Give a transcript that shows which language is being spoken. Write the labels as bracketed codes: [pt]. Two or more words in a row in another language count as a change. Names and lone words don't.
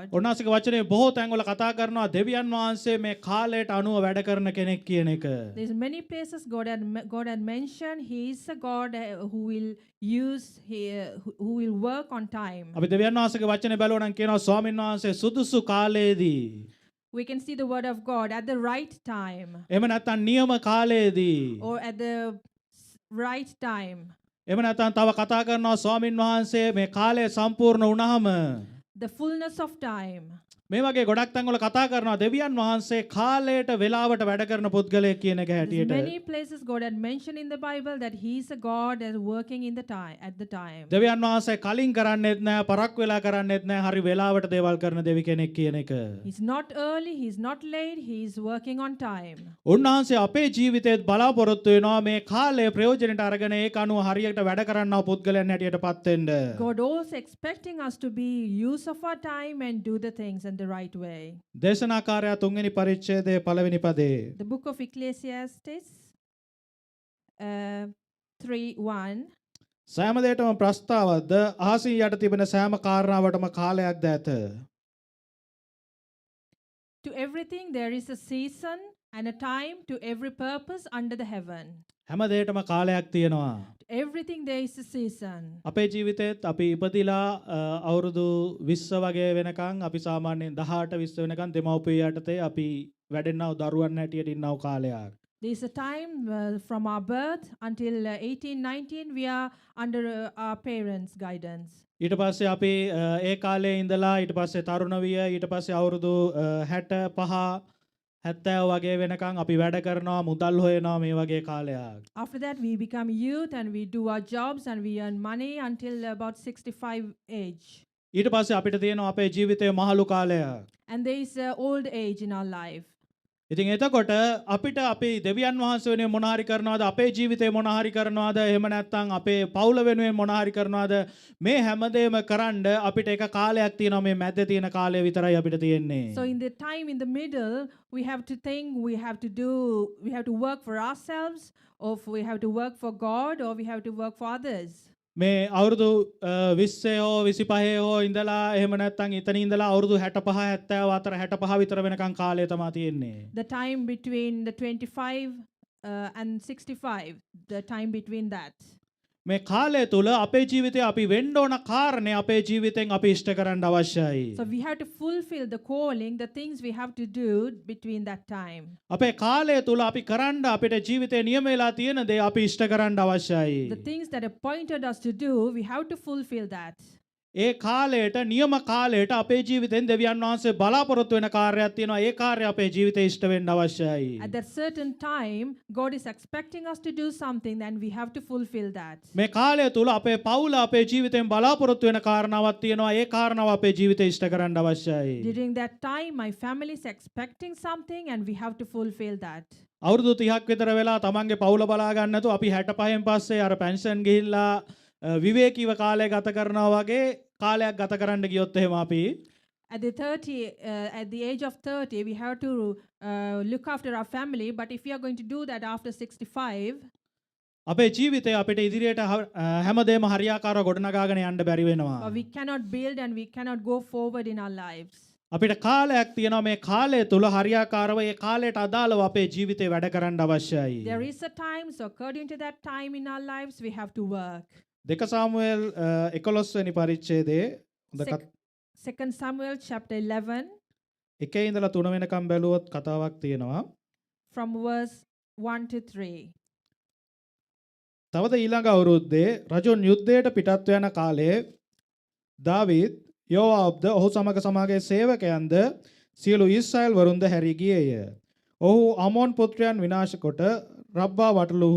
[si] උන්වහන්සේගේ වචනේ බොහෝ තැන්වල කතා කරනවා දෙවියන් වහන්සේ මේ කාලයට අනුව වැඩ කරන කෙනෙක් කියන එක. [en] there's many places God had mentioned He is a God who will use who will work on time. [si] අපි දෙවියන් වහන්සේගේ වචනේ බැලුවා නම් කියනවා ස්වාමීන් වහන්සේ සුදුසු කාලයේදී [en] We can see the word of God at the right time [si] එහෙම නැත්නම් නියම කාලයේදී [en] or at the right time. [si] එහෙම නැත්නම් තව කතා කරනවා ස්වාමීන් වහන්සේ මේ කාලය සම්පූර්ණ වුණාම [en] The fullness of time. [si] මේ වගේ ගොඩක් තැන්වල කතා කරනවා දෙවියන් වහන්සේ කාලයට වෙලාවට වැඩ කරන පුද්ගලයෙක් කියන එක [en] There's [si] හැටියට. [en] many places God had mentioned in the Bible that He is a God that is working in the time at the time. [si] දෙවියන් වහන්සේ කලින් කරන්නේත් නැහැ පරක් වෙලා කරන්නේත් නැහැ හරි වෙලාවට දේවල් කරන දෙවි කෙනෙක් කියන එක. [en] He's not early, He's not late, He is working on time. [si] උන්වහන්සේ අපේ ජීවිතේත් බලාපොරොත්තු වෙනවා මේ කාලය ප්‍රයෝජනට අරගෙන ඒක අනුව හරියට වැඩ කරන්නව පුද්ගලයන් හැටියටපත් වෙන්න. [en] God also expecting us to be use of our time and do the things in the right way. [si] දේශනාකාරයා 3 වෙනි පරිච්ඡේදයේ පළවෙනි පදේ [en] The book of Ecclesiastes 3:1. [si] සෑම දෙයකටම ප්‍රස්තාවක්ද අහසින් යට තිබෙන සෑම කාරණාවටම කාලයක්ද ඇත. [en] To everything there is a season and a time to every purpose under the heaven. [si] හැම දෙයකටම කාලයක් තියෙනවා. [en] Everything there is a season. [si] අපේ ජීවිතේත් අපි ඉපදිලා අවුරුදු 20 වගේ වෙනකන් අපි සාමාන්‍යයෙන් 18 20 වෙනකන් දෙමව්පිය යටතේ අපි වැඩෙන්නව දරුවන් හැටියට ඉන්නව කාලයක්. [en] There is a time from our birth until 18, 19, we are under our parents' guidance. [si] ඊට පස්සේ අපි ඒ කාලේ ඉඳලා ඊට පස්සේ තරුණ විය ඊට පස්සේ අවුරුදු 65 70 වගේ වෙනකන් අපි වැඩ කරනවා මුදල් හොයනවා මේ වගේ කාලයක්. [en] After that, we become youth and we do our jobs and we earn money until about 65 age. [si] ඊට පස්සේ අපිට තියෙනවා අපේ ජීවිතයේ මහලු කාලයක්. [en] And there is old age in our life. [si] ඉතින් එතකොට අපිට අපි දෙවියන් වහන්සේ වෙනුවෙන් මොන හරි කරනවාද අපේ ජීවිතේ මොන හරි කරනවාද එහෙම නැත්නම් අපේ පවුල වෙනුවෙන් මොන හරි කරනවාද මේ හැමදේම කරන්න අපිට එක කාලයක් තියෙනවා මේ මැද්දේ තියෙන කාලය විතරයි අපිට තියෙන්නේ. [en] So in the time in the middle, we have to think, we have to work for ourselves, or we have to work for God, or we have to work for others. [si] මේ අවුරුදු 20 හෝ 25 හෝ ඉඳලා එහෙම නැත්නම් ඉතන ඉඳලා අවුරුදු 65 70 අතර 65 විතර වෙනකන් කාලය තමයි තියෙන්නේ. [en] The time between the 25 and 65, the time between that. [si] මේ කාලය තුල අපේ ජීවිතේ අපි වෙන්න ඕන කාරණේ අපේ ජීවිතෙන් අපි ඉෂ්ට කරන්න අවශ්‍යයි. [en] So we have to fulfill the calling, the things we have to do between that time. [si] අපේ කාලය තුල අපි කරන්න අපිට ජීවිතේ නියම වෙලා තියෙන දේ අපි ඉෂ්ට කරන්න අවශ්‍යයි. [en] The things that appointed us to do, we have to fulfill that. [si] ඒ කාලයට නියම කාලයට අපේ ජීවිතෙන් දෙවියන් වහන්සේ බලාපොරොත්තු වෙන කාර්යයක් තියෙනවා. ඒ කාර්යය අපේ ජීවිතේ ඉෂ්ට වෙන්න අවශ්‍යයි. [en] At that certain time, God is expecting us to do something, and we have to fulfill that. [si] මේ කාලය තුල අපේ පවුල අපේ ජීවිතෙන් බලාපොරොත්තු වෙන කාරණාවක් තියෙනවා. ඒ කාරණාව අපේ ජීවිතේ ඉෂ්ට කරන්න අවශ්‍යයි. [en] During that time, my family is expecting something, and we have to fulfill that. [si] අවුරුදු 30ක් විතර වෙලා තමන්ගේ පවුල බලා ගන්න නැතුව අපි 65න් පස්සේ අර පෙන්ෂන් ගිහිල්ලා විවේකීව කාලය ගත කරනවා වගේ කාලයක් ගත කරන්න ගියොත් එහෙම අපි [en] At the age of 30, we have to look after our family. But if we are going to do that after 65, [si] අපේ ජීවිතේ අපිට ඉදිරියට හැමදේම හරියාකාරව ගොඩනගාගෙන යන්න බැරි වෙනවා. [en] we cannot build and we cannot go forward in our lives. [si] අපිට කාලයක් තියෙනවා මේ කාලය තුල හරියාකාරව ඒ කාලයට අදාළව අපේ ජීවිතේ වැඩ කරන්න අවශ්‍යයි. [en] There is a time, so according to that time in our lives, we have to work. [si] දෙක සාමුවෙල් 11 වෙනි පරිච්ඡේදයේ [en] Second Samuel chapter 11, [si] එකේ ඉඳලා 3 වෙනකම් බැලුවොත් කතාවක් තියෙනවා. [en] from verse 1 to 3. [si] තවද ඊළඟ අවුරුද්දේ රජුන් යුද්ධයට පිටත් යන කාලයේ දාවීද් යෝවාබ්ද ඔහු සමග සමාගයේ සේවකයන්ද සියලු ඊශ්‍රායල් වරුන්ද හැරී ගියේය. ඔහු අමෝන් පුත්‍රයන් විනාශ කොට රබ්බා වටලූහ.